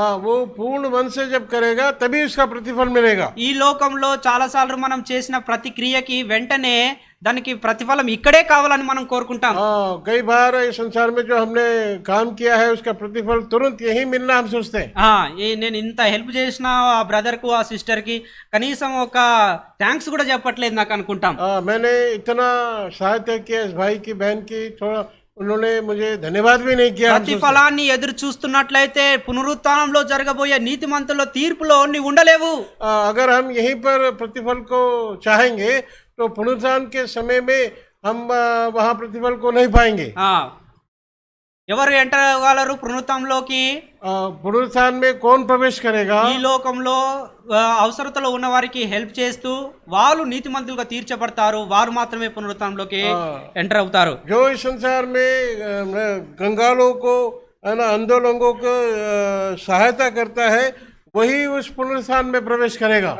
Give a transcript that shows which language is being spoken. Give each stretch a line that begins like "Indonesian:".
Hindi: वो पूर्ण मन से जब करेगा तभी उसका प्रतिफल मिलेगा।
Telugu: ఈ లోకంలో చాలా సార్లు మనం చేసిన ప్రతి క్రియకి వెంటనే దానికి ప్రతిఫలం ఇక్కడే కావాలని మనం కోరుకుంటాం.
Hindi: कई बार इस संसार में जो हमने काम किया है उसका प्रतिफल तुरंत यही मिलना हम सोचते हैं।
Telugu: నేను ఇంత హెల్ప్ చేసిన ఆ బ్రదర్ కు, ఆ సిస్టర్ కి కనీసం ఒక థ్యాంక్స్ కూడా చెప్పట్లేదు నాకు అనుకుంటాం.
Hindi: मैंने इतना सहायता किया इस भाई की, बहन की, थोड़ा उन्होंने मुझे धन्यवाद भी नहीं किया।
Telugu: ప్రతిఫలాన్ని ఎదురు చూస్తున్నట్లయితే పునరుత్థానంలో జరగబోయే నీతిమంతుల తీర్పులో నీవు ఉండలేవు.
Hindi: अगर हम यहीं पर प्रतिफल को चाहेंगे तो पुनरुत्थान के समय में हम वहाँ प्रतिफल को नहीं पाएंगे।
Telugu: ఎవరు ఎంటర్ అవ్వగలరు పునరుత్థానంలోకి?
Hindi: పునరుత్థాन में कौन प्रवेश करेगा?
Telugu: ఈ లోకంలో అవసరతలో ఉన్న వారికి హెల్ప్ చేస్తూ వాళ్ళు నీతిమంతులుగా తీర్చబడతారు. వారు మాత్రమే పునరుత్థానంలోకి ఎంటర్ అవుతారు.
Hindi: जो इस संसार में कंगालों को, अंधों लोगों को सहायता करता है वही उस पुनरुत्थान में प्रवेश करेगा।